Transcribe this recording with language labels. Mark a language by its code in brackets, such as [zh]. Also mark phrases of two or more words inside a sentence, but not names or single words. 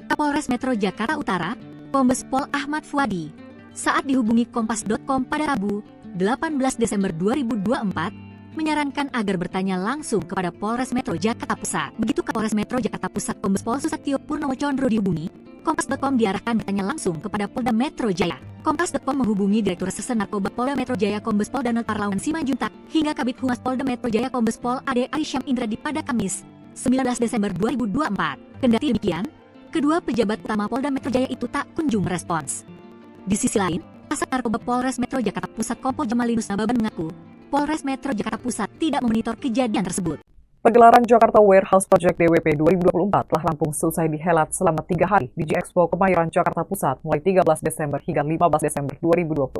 [id] Kapolres Metro Jakarta Utara, Kombes Pol Ahmad Fuadi, saat dihubungi Kompas.com pada Rabu, 18 Desember 2024, menyarankan agar bertanya langsung kepada Polres Metro Jakarta Pusat. Begitu Kapolres Metro Jakarta Pusat Kombes Pol Susatyo Purnomo Condro dihubungi, Kompas.com diarahkan bertanya langsung kepada Polda Metro Jaya. Kompas.com menghubungi Direktur Reserse Narkoba Polda Metro Jaya Kombes Pol Danul Parlawan Simanjuntak hingga Kabid Humas Polda Metro Jaya Kombes Pol Ade Arisyam Indradi pada Kamis, 19 Desember 2024. Kendati demikian, kedua pejabat utama Polda Metro Jaya itu tak kunjung merespons. Di sisi lain, Kasat Narkoba Polres Metro Jakarta Pusat Kompol Jamalinus Nababan mengaku, Polres Metro Jakarta Pusat tidak memonitor kejadian tersebut. Pegelaran Jakarta Warehouse Project DWP 2024 telah rampung selesai dihelat selama 3 hari di G-Expo Kemayoran Jakarta Pusat mulai 13 Desember hingga 15 Desember 2024.